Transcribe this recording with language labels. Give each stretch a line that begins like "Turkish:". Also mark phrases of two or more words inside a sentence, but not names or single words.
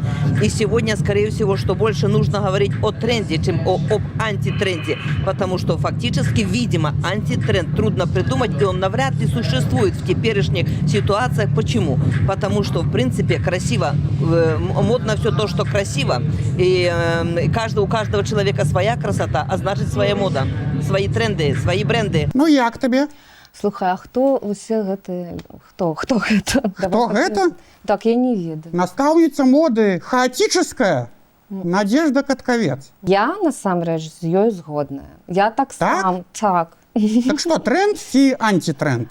Russian: И сегодня, скорее всего, что больше нужно говорить о тренде, чем об антитренде, потому что фактически, видимо, антитренд трудно придумать, и он навряд ли существует в теперешних ситуациях. Почему? Потому что, в принципе, красиво, модно все то, что красиво, и у каждого человека своя красота, а значит своя мода, свои тренды, свои бренды.
Belarusian: Ну як табе? Слухай, а хто усе гэты... Хто гэта? Хто гэта? Так, я не ведаю. Настаўніца моды хаотическая Надежда Каткавец. Я, насамрэч, з ёй згодная. Я так сам. Так. Так што, тренд ці антитренд?